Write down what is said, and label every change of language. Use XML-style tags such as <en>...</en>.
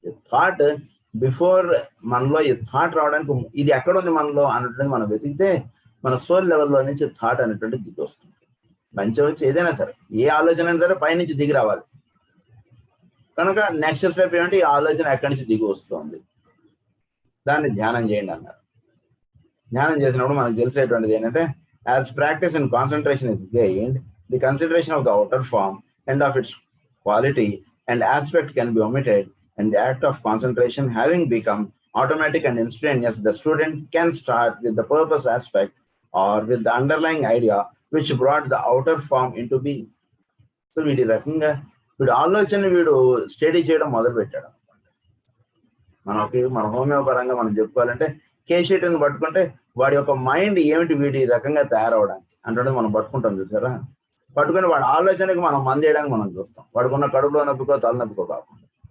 <te>Thought before మనలో ఈ thought రావడానికి ఇది ఎక్కడ ఉంది మనలో అన్నటువంటి మనం వెతికితే మన సోల్ లెవెల్లో నుంచి థాట్ అనేటువంటి దిగి వస్తుంది. మంచి వచ్చి ఏదైనా సరే ఏ ఆలోచన అయినా సరే పైనుంచి దిగి రావాలి. కనుక నెక్స్ట్ స్టెప్ ఏమంటే ఈ ఆలోచన ఎక్కడి నుంచి దిగి వస్తుంది దాన్ని ధ్యానం చేయండి అన్నారు. ధ్యానం చేసినప్పుడు మనకు తెలిసేటువంటిది ఏంటంటే</te> <en>As practice and concentration is gained the consideration of the outer form and of its quality and aspect can be omitted and the act of concentration having become automatic and instantaneous, the student can start with the purpose aspect or with the underlying idea which brought the outer form into being.</en> <te>So వీడి రకంగా వీడు ఆలోచన వీడు study చేయడం మొదలు పెట్టాడు. మన హోమియోపరంగా మనం చెప్పుకోవాలంటే కేషీట్ని పట్టుకుంటే వాడి యొక్క మైండ్ ఏమిటి వీడి రకంగా తయారవడానికి అంటే మనం పట్టుకుంటాం చూసారా. పట్టుకుని వాడి ఆలోచనకి మనం మందేయడానికి మనం చూస్తాం. వాడుకున్న కడుపులో నొప్పికో తలనొప్పికో కాకుండా.</te>